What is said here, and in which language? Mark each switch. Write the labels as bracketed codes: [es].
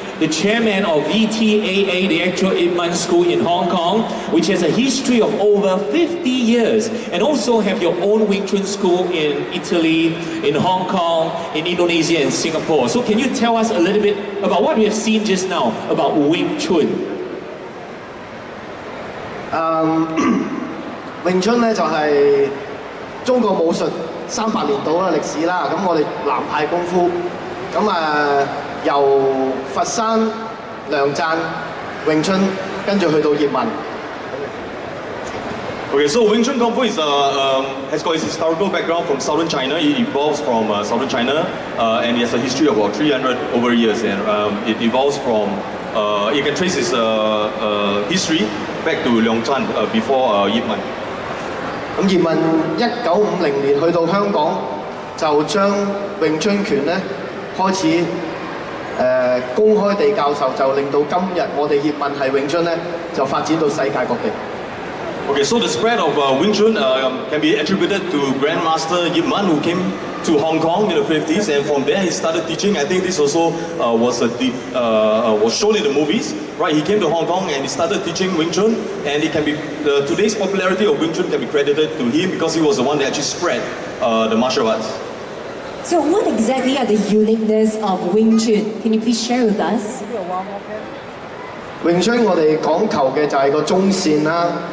[en] the chairman of VTAA, the actual Ip Man school in Hong Kong, which has a history of over 50 years, and also have your own Wing Chun school in Italy, in Hong Kong, in Indonesia, and Singapore. So can you tell us a little bit about what we have seen just now about Wing Chun? [yue] Wing Chun 咧就係中國武術300年到啦歷史啦，咁我哋南派功夫，咁由佛山、梁贊、詠春，跟住去到葉問。 [en] Okay, so Wing Chun Kung Fu is, has got its historical background from southern China. It evolves from southern China, and it has a history of about 300 over years. And it evolves from, you can trace its history back to Liangzhan before Ip Man. [yue] 咁葉問1950年去到香港，就將詠春拳咧開始公開地教授，就令到今日我哋葉問係詠春咧就發展到世界各地。 [en] Okay, so the spread of Wing Chun can be attributed to Grandmaster Ip Man, who came to Hong Kong in the 50s, and from there he started teaching. I think this also was shown in the movies, right? He came to Hong Kong and he started teaching Wing Chun, and it can be today's popularity of Wing Chun can be credited to him because he was the one that actually spread the martial arts. So what exactly are the uniqueness of Wing Chun? Can you please share with us? [yue] 詠春我哋講求嘅就係個中線啦。